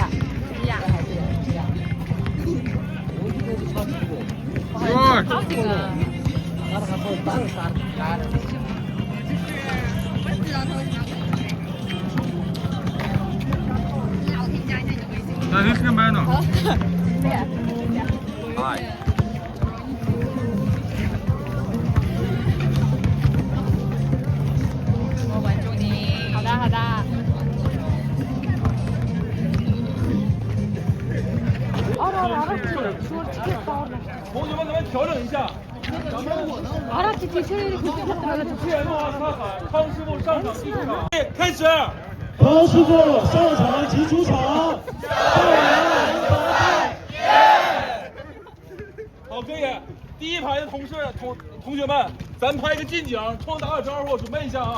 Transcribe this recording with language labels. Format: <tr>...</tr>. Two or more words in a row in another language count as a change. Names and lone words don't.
<zh>呀，好几个。</zh> <mn>나 хэлэх юм байна уу? Хай.</mn> <zh>我关注你。好的，好的。同学们，咱们调整一下。谢诺萨海，康师傅上场及出场。开始。康师傅上场及出场。好，可以。第一排的同学们，咱拍个近景，冲打个招呼，准备一下啊。</zh>